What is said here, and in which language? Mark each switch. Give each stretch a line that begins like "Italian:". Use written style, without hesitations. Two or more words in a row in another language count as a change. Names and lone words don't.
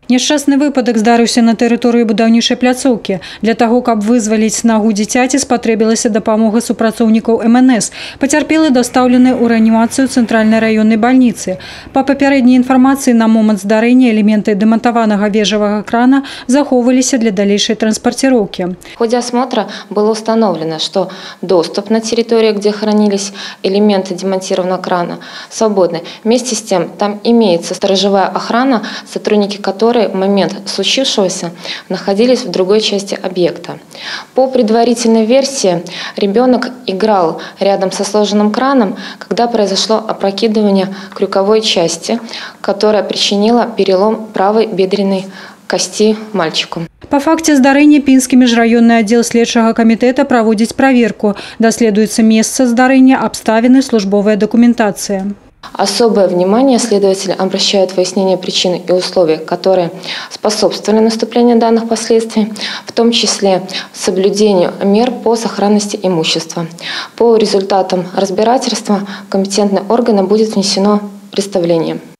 Belarusian: Няшчасны выпадак здарыўся на тэрыторыі будаўнічай пляцоўкі. Для таго, каб вызваліць нагу дзіцяці, спатрэбілася дапамога супрацоўнікаў МНС. Пацярпелы дастаўлены ў рэанімацыю цэнтральнай раённай бальніцы. Па папярэдняй інфармацыі, на момант здарэння элементы дэмантаванага вежавага крана захоўваліся для далейшай транспортировки.
Russian: В ходе осмотра было установлено, что доступ на территорию, где хранились элементы демонтированного крана, свободный. Вместе с тем, там имеется сторожевая охрана, сотрудники которой в момент случившегося находились в другой части объекта. По предварительной версии, ребенок играл рядом со сложенным краном, когда произошло опрокидывание крюковой части, которая причинила перелом правой бедренной кости мальчику. По факте
Belarusian: здарэння Пінскі міжраённы аддзел следчага камітэта праводзіць праверку. Даследуецца месца здарэння, абставіны, службовая документация.
Russian: Особое внимание следователи обращают в выяснение причин и условий, которые способствовали наступлению данных последствий, в том числе соблюдению мер по сохранности имущества. По результатам разбирательства в компетентные органы будет внесено представление.